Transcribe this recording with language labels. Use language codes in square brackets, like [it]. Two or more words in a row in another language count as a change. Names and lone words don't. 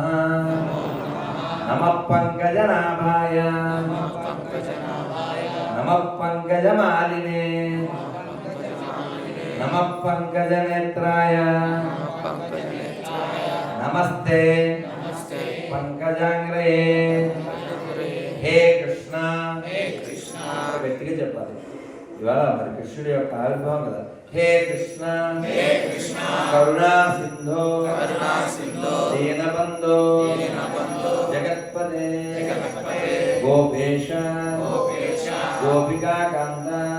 [sa] नमः पंकजनाभाय नमः पंकजमालिने नमः पंकजनेत्राय नमस्ते पंकजांग्रये। हे कृष्ण [te] వ్యక్తిగా చెప్పాలి ఇవాళ మరి కృష్ణుడి యొక్క ఆవిర్భావం కదా। [sa] हे कृष्ण करुणा सिन्धो दीनबन्धो जगत्पते गोपेश गोपिकाकान्त